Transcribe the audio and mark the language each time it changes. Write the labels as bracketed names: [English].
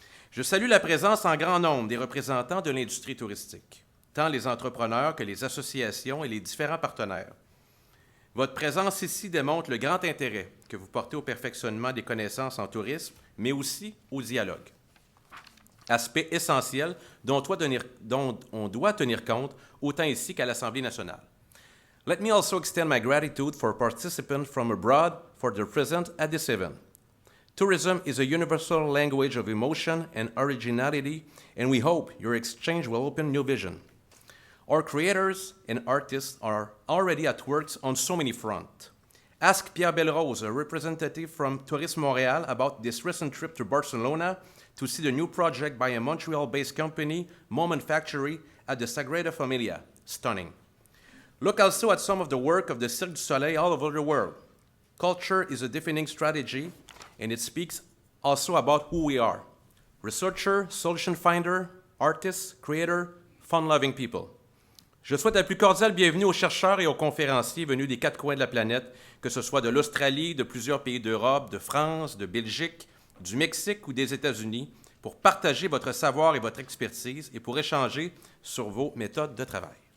[French] Je salue la présence en grand nombre des représentants de l'industrie touristique, tant les entrepreneurs que les associations et les différents partenaires. Votre présence ici démontre le grand intérêt que vous portez au perfectionnement des connaissances en tourisme, mais aussi au dialogue. Aspect essentiel dont on doit tenir compte autant ici qu'à l'Assemblée nationale. [English] Let me also extend my gratitude for participants from abroad for their presence at this event. Tourism is a universal language of emotion and originality, and we hope your exchange will open new vision. Our creators and artists are already at work on so many fronts. Ask Pierre Belrose, a representative from Tourisme Montréal, about this recent trip to Barcelona to see the new project by a Montreal-based company, Moment Factory, at the Sagrada Familia. Stunning. Look also at some of the work of the Cirque du Soleil all over the world. Culture is a defining strategy, and it speaks also about who we are. Researcher, solution finder, artist, creator, fun-loving people. [French] Je souhaite la plus cordiale bienvenue aux chercheurs et aux conférenciers venus des quatre coins de la planète, que ce soit de l'Australie, de plusieurs pays d'Europe, de France, de Belgique, du Mexique ou des États-Unis, pour partager votre savoir et votre expertise et pour échanger sur vos méthodes de travail.